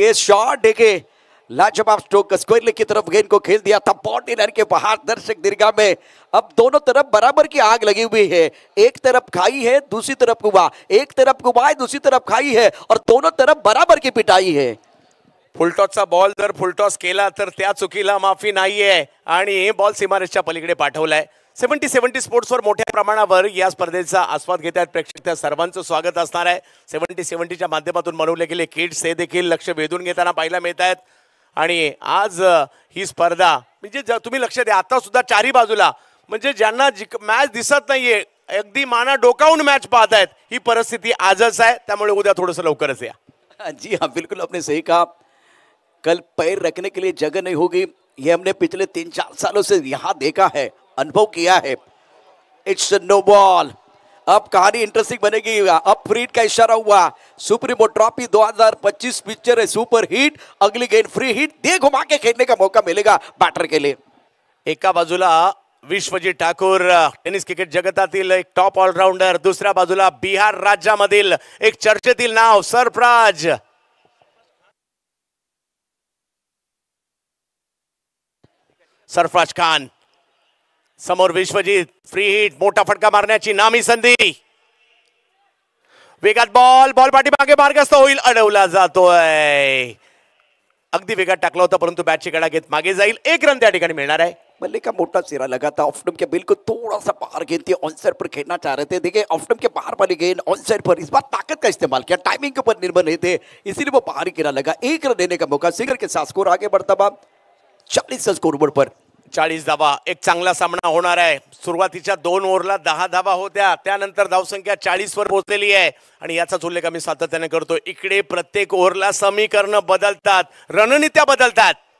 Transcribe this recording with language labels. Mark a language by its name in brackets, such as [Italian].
[Hindi] ये शॉट देखे, लाजवाब स्ट्रोक स्क्वायर की तरफ गेंद को खेल दिया था बाउंड्री लाइन के बाहर, दर्शक दीर्घा में। अब दोनों तरफ बराबर की आग लगी हुई है, एक तरफ खाई है, दूसरी तरफ कुआं, एक तरफ कुआं है, दूसरी तरफ खाई है, और दोनों तरफ बराबर की पिटाई है। [Marathi] फुलटॉसचा बॉल जर फुलटॉस केला तर त्या चुकीला माफी नाहीये आणि बॉल सीमारेषच्या पलीकडे पाठवलाय। 70 स्पोर्ट्सवर मोठ्या प्रमाणावर या स्पर्धेचा आस्वाद घेत आहेत प्रेक्षक, त्या सर्वांचं स्वागत असणार आहे। 70च्या माध्यमातून बनवले गेले किट्स हे देखील लक्ष वेधून घेताना पाहायला मिळत आहेत। आणि आज ही स्पर्धा म्हणजे तुम्ही लक्ष द्या, आता सुद्धा चारी बाजूला म्हणजे ज्यांना मॅच दिसत नाहीये, अगदी माना डोकावून मॅच पाहत आहेत, ही परिस्थिती आजच आहे। त्यामुळे उद्या थोडंसं लवकरच या। [Hindi] जी हाँ, बिल्कुल आपने सही कहा। कल पैर रखने के लिए जगह नहीं होगी, ये हमने पिछले 3-4 सालों से यहाँ देखा है, अनुभव किया है। [English] It's no ball. [Hindi] अब कहानी इंटरेस्टिंग बनेगी। अब फ्री हिट का इशारा हुआ। सुप्रीमो ट्रॉफी 2025 पिक्चर है सुपर हिट। अगली गेंद फ्री हिट, दे घुमा के खेलने का मौका मिलेगा बैटर के लिए। [Marathi] एका बाजूला विश्वजीत ठाकूर, टेनिस क्रिकेट जगतातील एक टॉप ऑलराऊंडर, दुसऱ्या बाजूला बिहार राज्यामधील एक चर्चेतील नाव सरफराज। सरफराज खान समोर विश्वजीत, फ्री हिट, मोठा फटका मारण्याची नामी संधी। वेगात बॉल पाठीमागे मार्गस्थ होईल, अडवला जातोय। अगदी वेगात टाकला होता परंतु बॅटची कडा घेत मागे जाईल। 1 रन त्या ठिकाणी मिळणार आहे। [Hindi] बल्ले का मोटा सिरा लगा था, ऑफ स्टंप के बिल्कुल थोड़ा सा बाहर गेंद थी, ऑन साइड पर खेलना चाह रहे थे। देखिए ऑफ स्टंप के बाहर वाली गेंद ऑन साइड पर, इस बार ताकत का इस्तेमाल किया, टाइमिंग के ऊपर निर्भर नहीं थे, इसीलिए वो बाहर ही गिरा लगा। 1 रन देने का मौका, सिंगर के साथ स्कोर आगे बढ़ता बा 40 स्कोरबोर्ड पर। [Marathi] 40 धावा, एक चांगला सामना होणार आहे। सुरुवातीच्या 2 ओव्हरला 10 धावा होत्या, त्यानंतर धावसंख्या 40 वर पोहोचलेली आहे आणि याचाच उल्लेख आम्ही सातत्याने करतो। इकडे प्रत्येक ओव्हरला समीकरण बदलतात, रणनीत्या बदलतात।